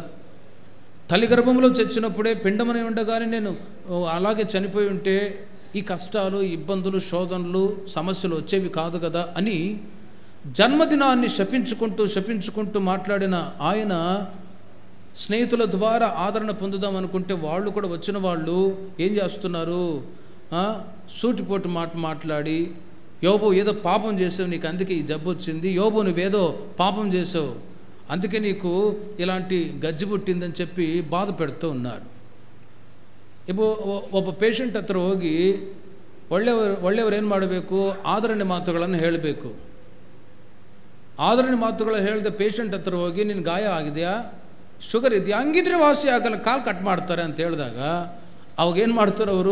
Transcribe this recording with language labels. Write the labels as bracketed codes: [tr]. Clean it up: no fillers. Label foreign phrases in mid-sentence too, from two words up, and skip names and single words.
[te] తల్లి గర్భంలో చచ్చినప్పుడే, పిండమని ఉండగానే నేను అలాగే చనిపోయి ఉంటే ఈ కష్టాలు, ఇబ్బందులు, శోధనలు, సమస్యలు వచ్చేవి కాదు కదా అని జన్మదినాన్ని శపించుకుంటూ మాట్లాడిన ఆయన స్నేహితుల ద్వారా ఆదరణ పొందుదాం అనుకుంటే వాళ్ళు కూడా వచ్చిన వాళ్ళు ఏం చేస్తున్నారు? సూటిపోటు మాట్లాడి, యోబు ఏదో పాపం చేసావు, నీకు అందుకే ఈ జబ్బు వచ్చింది, యోబు నువ్వేదో పాపం చేసావు, అందుకే నీకు ఇలాంటి గజ్జి పుట్టిందని చెప్పి బాధ పెడుతూ ఉన్నారు. [kn] ఇప్పుడు ಒಬ್ಬ ಪೇಷಂಟ್ ಹತ್ರ ಹೋಗಿ ಒಳ್ಳೆಯವರು ಏನು ಮಾಡಬೇಕು? ಆದರಣೆ ಮಾತುಗಳನ್ನು ಹೇಳಬೇಕು. ಆದರಣೆ ಮಾತುಗಳು ಹೇಳಿದ ಪೇಷಂಟ್ ಹತ್ರ ಹೋಗಿ, ನಿನ್ನ ಗಾಯ ಆಗಿದೆಯಾ, ಶುಗರ್ ಇದೆಯಾ, ಹಂಗಿದ್ರೆ ವಾಸಿ ಆಗಲ್ಲ, ಕಾಲು ಕಟ್ ಮಾಡ್ತಾರೆ ಅಂತ ಹೇಳಿದಾಗ ಅವಾಗೇನು ಮಾಡ್ತಾರೆ ಅವರು?